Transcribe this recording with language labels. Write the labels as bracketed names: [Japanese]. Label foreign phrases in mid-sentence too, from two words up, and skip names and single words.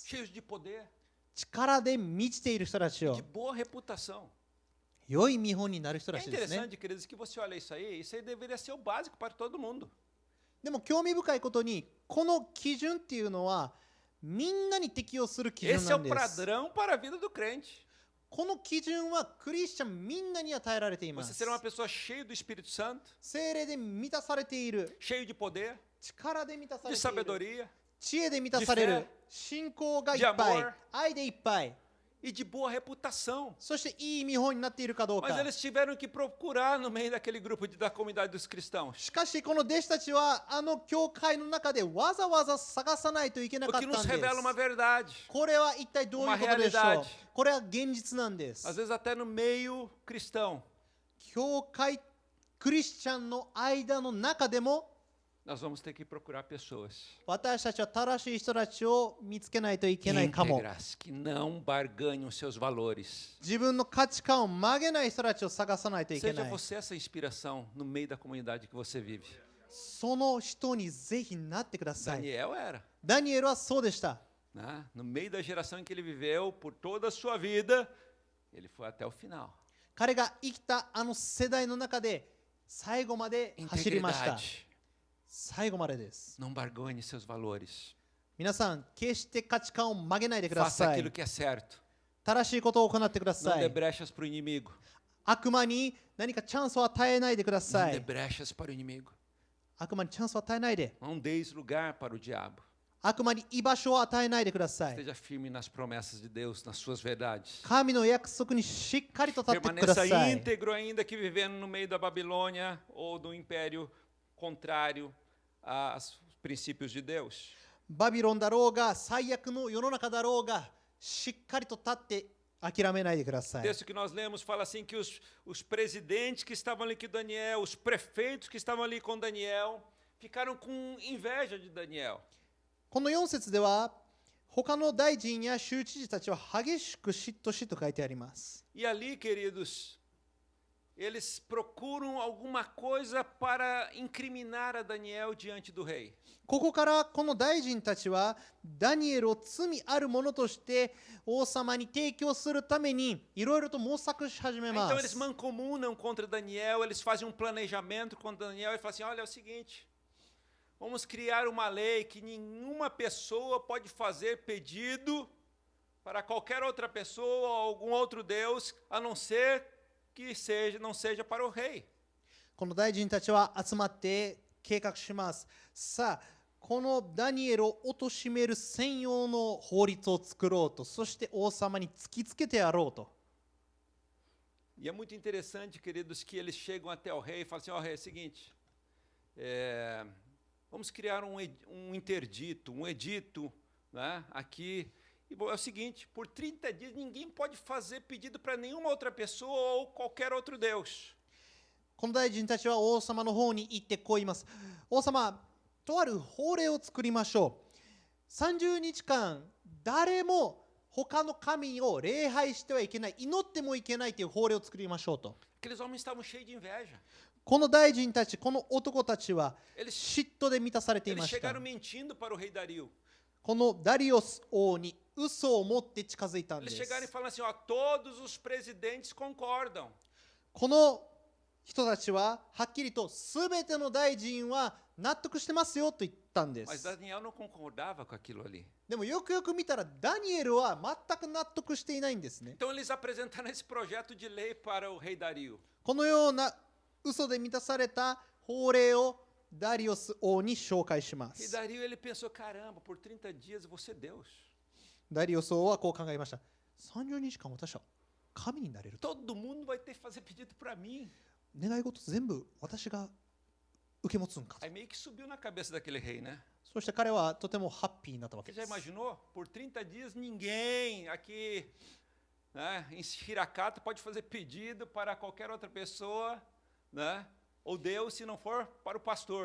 [Portuguese] Cheios de poder, [Japanese] 力で満ちている人たちを、 [Portuguese] de boa reputação. [Japanese] 良い見本になる人 [Portuguese] É [Japanese] たちですね。 [Portuguese] interessante, queridos, que você olha isso aí deveria ser o básico para todo mundo. [Japanese] でも興味深いことに、この基準っていうのはみんなに適用する基準 [Portuguese] Esse é [Japanese] な [Portuguese] o [Japanese] んです。 [Portuguese] padrão para a vida do crente. [Japanese] この基準はクリスチャンみんなに与えられていま [Portuguese] Você [Japanese] す。 [Portuguese] será uma pessoa cheia do Espírito Santo, [Japanese] 聖霊で満たされている、 [Portuguese] cheio de poder, [Japanese] 力で満たさ [Portuguese] de [Japanese] れている、 [Portuguese] sabedoria [Japanese] 知恵で満たされ [Portuguese] de [Japanese] る [Portuguese] fé、 [Japanese] 信仰がいっ [Portuguese] de [Japanese] ぱい [Portuguese] amor、 [Japanese] 愛でいっぱい、 [Portuguese] e de boa reputação. [Japanese] そしていい見本になっているかどう [Portuguese] Mas [Japanese] か。 [Portuguese] eles tiveram que procurar no meio daquele grupo da comunidade dos cristãos. [Japanese] しかしこの弟子たちはあの教会の中でわざわざ探さないといけな [Portuguese] O [Japanese] かっ [Portuguese] que [Japanese] たん [Portuguese] nos [Japanese] で [Portuguese] revela uma [Japanese] す。 [Portuguese] verdade. [Japanese] これは一体どういうことでしょ [Portuguese] uma [Japanese] う [Portuguese] realidade。 [Japanese] これは現実なんです。 [Portuguese] Às vezes até no meio cristão. [Japanese] 教会クリスチャンの間の中でも [Portuguese] Nós vamos ter que procurar pessoas [Japanese] 私たちは正しい人たちを見つけないといけないかも。 [Portuguese] íntegras, que não barganhem os seus valores. [Japanese] 自分の価値観を曲げない人たちを探さないといけ [Portuguese] Seja [Japanese] ない。 [Portuguese] você essa inspiração no meio da comunidade que você vive. [Japanese] その人にぜひなってください。 [Portuguese] Daniel era. [Japanese] ダニエルはそうでした。 [Portuguese] Né? No meio da geração em que ele viveu, por toda a sua vida, ele foi até o final. [Japanese] 彼が生きたあの世代の中で最後まで走りました。 [Portuguese] Integridade. [Japanese] 最後までです。 [Portuguese] Não barganhe seus valores. [Japanese] 皆さん、決して価値観を曲げないでくだ [Portuguese] Faça [Japanese] さい [Portuguese] aquilo。que é certo. [Japanese] 正しいことを行ってくだ [Portuguese] Não [Japanese] さ [Portuguese] dê [Japanese] い。 [Portuguese] brechas para o inimigo. [Japanese] 悪魔に何かチャンスを与えないでくだ [Portuguese] Não [Japanese] さ [Portuguese] dê [Japanese] い。 [Portuguese] brechas para o inimigo. [Japanese] 悪魔にチャンスを与えないで。 [Portuguese] Não deis lugar para o diabo. [Japanese] 悪魔に居場所を与えないでください。 [Portuguese] Esteja firme nas promessas de Deus, nas suas verdades. [Japanese] 神の約束にしっかりと立ってくだ [Portuguese] Permaneça [Japanese] さい。 [Portuguese] íntegro ainda que vivendo no meio da Babilônia ou do império contrário aos princípios de Deus. [Japanese] バビロンだろうが、最悪の世の中だろうが、しっかりと立って諦めないでくださ [Portuguese] O [Japanese] い。 [Portuguese] texto que nós lemos fala assim que os presidentes que estavam ali com Daniel, os prefeitos que estavam ali com Daniel, ficaram com inveja de Daniel. [Japanese] この4節では、他の大臣や州知事たちは激しく嫉妬しと書いてあります。 [Portuguese] E ali, queridos, eles procuram alguma coisa para incriminar a Daniel diante do rei. [Japanese] ここからこの大臣たちはダニエルを罪あるものとして王様に提供するためにいろいろと模索し始めま [Portuguese] Então eles [Japanese] す。 [Portuguese] mancomunam contra Daniel, eles fazem um planejamento contra Daniel e falam assim: olha, é o seguinte, vamos criar uma lei que nenhuma pessoa pode fazer pedido para qualquer outra pessoa ou algum outro Deus, a não ser que não seja para o rei. [Japanese] この大臣たちは集まって計画します。さあ、このダニエルを貶める専用の法律を作ろうと、そして王様に突きつけてやろうと。 [Portuguese] E é muito interessante, queridos, que eles chegam até o rei e falam assim: ó, rei, é o seguinte, vamos criar um interdito, um edito, né, aqui. E é o seguinte, por 30 dias ninguém pode fazer pedido para nenhuma outra pessoa ou qualquer outro Deus. [Japanese] この大臣たちは王様の方に行ってこう言います。王様、とある法令を作りましょう。30日間、誰も他の神を礼拝してはいけない、祈ってもいけないという法令を作りましょうと。 [Portuguese] Aqueles homens estavam cheios de inveja. [Japanese] この大臣たち、この男たちは [Portuguese] Eles, [Japanese] 嫉妬で満たされてい [Portuguese] eles [Japanese] ました。 [Portuguese] chegaram mentindo para o rei Dario. [Japanese] このダリオス王に嘘を持って近づいたんで [Portuguese] Eles [Japanese] す。 [Portuguese] chegaram e falaram assim: ó, todos os presidentes concordam. [Japanese] この人たちははっきりと全ての大臣は納得してますよと言ったんで [Portuguese] Mas [Japanese] す。 [Portuguese] Daniel não concordava com aquilo ali. [Japanese] でもよくよく見たらダニエルは全く納得していないんですね。 [Portuguese] Então eles apresentaram esse projeto de lei para o rei Dario. [Japanese] このような嘘で満たされた法令をダリオス王に紹介しま [Portuguese] E [Japanese] す。 [Portuguese] Dario ele pensou: caramba, por 30 dias eu vou ser Deus. [Japanese] ダリオス王はこう考えました。30日間私は神になれると。 [Portuguese] Todo mundo vai ter que fazer pedido para mim. [Japanese] 願い事全部私が受け持つんかと。 [Portuguese] Aí meio que subiu na cabeça daquele rei, né? [Japanese] そして彼はとてもハッピーになったわけ [Portuguese] Você [Japanese] で [Portuguese] já [Japanese] す。 [Portuguese] imaginou? Por 30 dias, ninguém aqui, né, em Hirakato pode fazer pedido para qualquer outra pessoa, né, ou Deus, se não for para o pastor.